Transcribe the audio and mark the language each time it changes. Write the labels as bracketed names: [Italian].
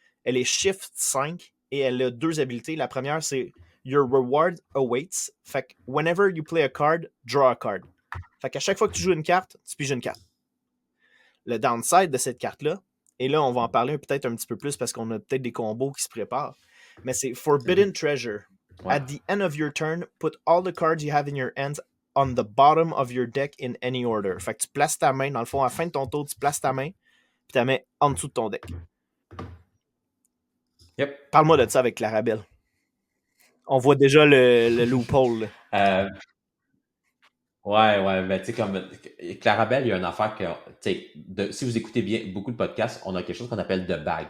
[French] Elle est shift 5 et elle a 2 habilités. La première, c'est Your reward awaits. Fait que whenever you play a card, draw a card. Fait qu'à chaque fois que tu joues une carte, tu piges une carte. Le downside de cette carte-là, et là, on va en parler peut-être un petit peu plus parce qu'on a peut-être des combos qui se préparent, mais c'est Forbidden Treasure. [English] At the end of your turn, put all the cards you have in your hands on the bottom of your deck in any order. [French] Fait que tu places ta main, dans le fond, à la fin de ton tour, tu places ta main, puis tu la mets en dessous de ton deck. [English] Yep. [French] Parle-moi de ça avec Clarabelle. On voit déjà le loophole. Ouais, ben tu sais, comme Clarabelle, il y a une affaire que, si vous écoutez bien beaucoup de podcasts, on a quelque chose qu'on appelle de bag.